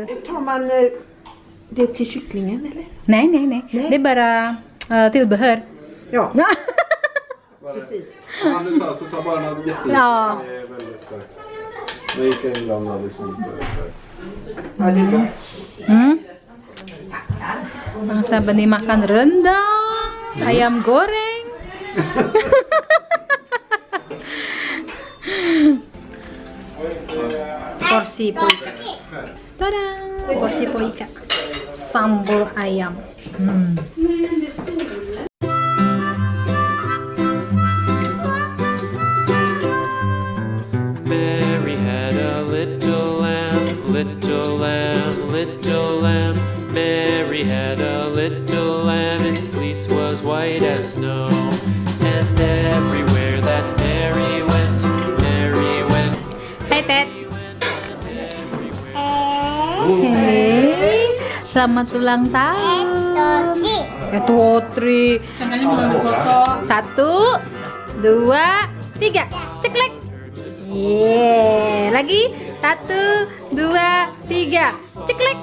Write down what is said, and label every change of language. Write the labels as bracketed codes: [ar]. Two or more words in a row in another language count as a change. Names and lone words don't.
[sv] Tar man det till kycklingen eller? Nej. Det är bara tillbehör. Ja, Ja. precis. Ja, nu tar, så ta bara något jättelite. Ja. Det är väldigt starkt. Det gick en ibland alldeles som starkt. Ja, det är bra. [id] Bang Sabani makan rendang, ayam goreng. Porsi Po Ika. Tada! Porsi Po Ika. Sambal ayam. [en] Mary had a little lamb, little lamb, little lamb. Mary had a little lamb, its fleece was white as snow. And everywhere that Mary went, Mary went. [id] Hai Ted. Hey, selamat ulang tahun. Etotri. Satu, dua, tiga. Ceklek. Yeah. Lagi. Satu, dua, tiga. Ceklek.